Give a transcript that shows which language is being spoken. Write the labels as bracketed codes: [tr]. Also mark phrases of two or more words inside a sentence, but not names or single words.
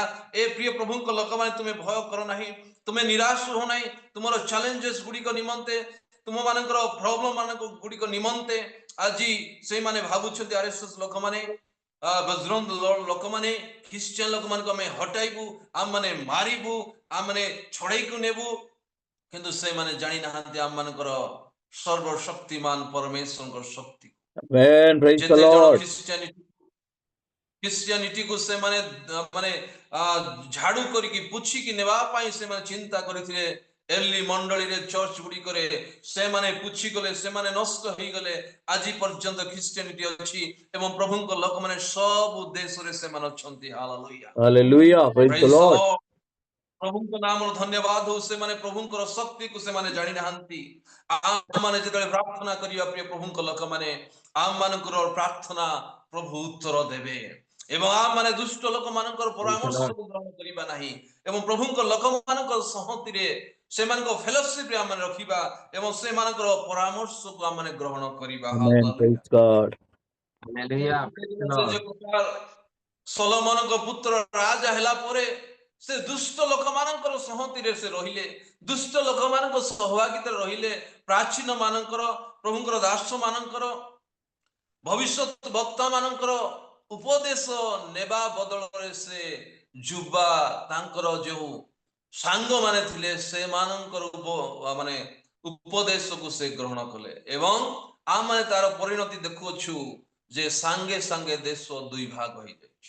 [or] ଏ ପ୍ରିୟ ପ୍ରଭୁଙ୍କ ଲୋକମାନେ, ତୁମେ ଭୟ କର ନାହିଁ, ତୁମେ ନିରାଶ ହୁଅ ନାହିଁ, ତୁମର ଚ୍ୟାଲେଞ୍ଜେସ୍ ଗୁଡ଼ିକ ନିମନ୍ତେ, ତୁମମାନଙ୍କର ପ୍ରୋବ୍ଲେମ ମାନଙ୍କ ଗୁଡ଼ିକ ନିମନ୍ତେ ଆଜି ସେଇମାନେ ଭାବୁଛନ୍ତି ଆରଏସଏସ ଲୋକମାନେ, ବଜରଙ୍ଗ ଲୋକମାନେ, ଖ୍ରୀଷ୍ଟିଆନ ଲୋକମାନଙ୍କୁ ଆମେ ହଟାଇବୁ, ଆମମାନେ ମାରିବୁ, ଆମମାନେ ଛଡେଇକୁ ନେବୁ, କିନ୍ତୁ ସେମାନେ ଜାଣି ନାହାନ୍ତି ଆମମାନଙ୍କର ସର୍ବଶକ୍ତିମାନ ପରମେଶ୍ୱରଙ୍କର ଶକ୍ତି। [en] Amen. Praise the [or] ଯେତେ ଜଣ [en] Lord. [or] ଖ୍ରୀଷ୍ଟିଆନିଟିକୁ ସେମାନେ ମାନେ ଝାଡୁ କରିକି ପୁଛିକି ନେବା ପାଇଁ ସେମାନେ ଚିନ୍ତା କରିଥିଲେ। ଏର୍ଲି ମଣ୍ଡଳୀରେ ଚର୍ଚ୍ଚ ଗୁଡ଼ିକରେ ସେମାନେ ପୁଛିଗଲେ, ସେମାନେ ନଷ୍ଟ ହେଇଗଲେ। ଆଜି ପର୍ଯ୍ୟନ୍ତ ଖ୍ରୀଷ୍ଟିଆନିଟି ଅଛି ଏବଂ ପ୍ରଭୁଙ୍କ ଲୋକମାନେ ସବୁ ଦେଶରେ ସେମାନେ ଅଛନ୍ତି। ହାଲେଲୁୟା, [en] Hallelujah. Praise the Praise the Lord. [or] ଲର୍ଡ। ପ୍ରଭୁଙ୍କ ନାମର ଧନ୍ୟବାଦ ହଉ। ସେମାନେ ପ୍ରଭୁଙ୍କର ଶକ୍ତିକୁ ସେମାନେ ଜାଣି ନାହାନ୍ତି। ଆମମାନେ ଯେତେବେଳେ ପ୍ରାର୍ଥନା କରିବା ପ୍ରିୟ ପ୍ରଭୁଙ୍କ ଲୋକମାନେ, ଆମମାନଙ୍କର ପ୍ରାର୍ଥନା ପ୍ରଭୁ ଉତ୍ତର ଦେବେ ଏବଂ ଆମମାନେ ଦୁଷ୍ଟ ଲୋକମାନଙ୍କର ପରାମର୍ଶକୁ ଗ୍ରହଣ କରିବା ନାହିଁ ଏବଂ ପ୍ରଭୁଙ୍କ ଲୋକମାନଙ୍କ ସଂହତିରେ, ସେମାନଙ୍କ ଫେଲୋସିପରେ ଆମେ ରଖିବା ଏବଂ ସେମାନଙ୍କର ପରାମର୍ଶକୁ ଆମେ ଗ୍ରହଣ କରିବା। [en] Amen. Praise God. Hallelujah. Praise the Lord. [or] ସଲୋମନଙ୍କ ପୁତ୍ର ରାଜା ହେଲା ପରେ ସେ ଦୁଷ୍ଟ ଲୋକମାନଙ୍କର ସଂହତିରେ ସେ ରହିଲେ, ଦୁଷ୍ଟ ଲୋକମାନଙ୍କ ସହଭାଗିତାରେ ରହିଲେ, ପ୍ରାଚୀନ ମାନଙ୍କର ପ୍ରଭୁଙ୍କର ଦାସ ମାନଙ୍କର ଭବିଷ୍ୟତ ବକ୍ତା ମାନଙ୍କର ଉପଦେଶ ନେବା ବଦଳରେ ସେ ଯୁବା ତାଙ୍କର ଯେଉଁ ସାଙ୍ଗମାନେ ଥିଲେ ସେମାନଙ୍କର ମାନେ ଉପଦେଶକୁ ସେ ଗ୍ରହଣ କଲେ ଏବଂ ଆମେ ତାର ପରିଣତି ଦେଖୁଅଛୁ ଯେ ସାଙ୍ଗେ ସାଙ୍ଗେ ଦେଶ ଦୁଇ ଭାଗ ହେଇଯାଇଛି।